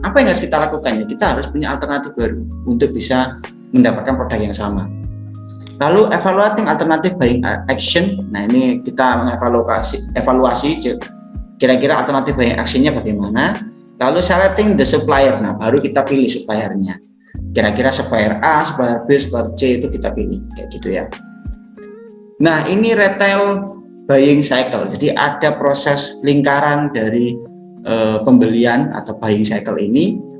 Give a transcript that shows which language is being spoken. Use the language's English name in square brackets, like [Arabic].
[Indonesian] Apa yang harus kita lakukan? Ya, kita harus punya alternatif baru untuk bisa mendapatkan produk yang sama. Lalu [English] evaluating alternative buying action. [Indonesian] Nah, ini kita evaluasi kira-kira alternatif buying actionnya bagaimana. [English] Lalu selecting the supplier. [Indonesian] Nah, baru kita pilih suppliernya. Kira-kira supplier A, supplier B, supplier C itu kita pilih, kayak gitu ya. Nah, ini retail buying cycle. Jadi ada proses lingkaran dari pembelian atau buying cycle ini.